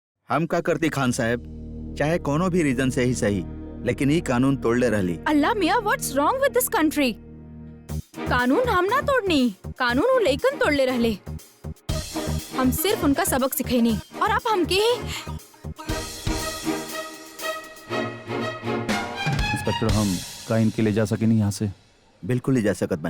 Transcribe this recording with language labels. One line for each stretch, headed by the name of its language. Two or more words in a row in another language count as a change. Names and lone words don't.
Bhojpuri: हम का करती खान साहब, चाहे कोनो भी रीजन से ही सही, लेकिन ये कानून तोड़ले रहली। अल्लाह मियाँ,
English: What's wrong with this country?
Bhojpuri: कानून हम ना तोड़नी, कानून वो लेकिन तोड़ले रहले। हम सिर्फ उनका सबक सिखेनी और आप हमके ही। इंस्पेक्टर, हम का इनके ले जा सके नहीं यहाँ से? बिल्कुल ही जा सकत बनी।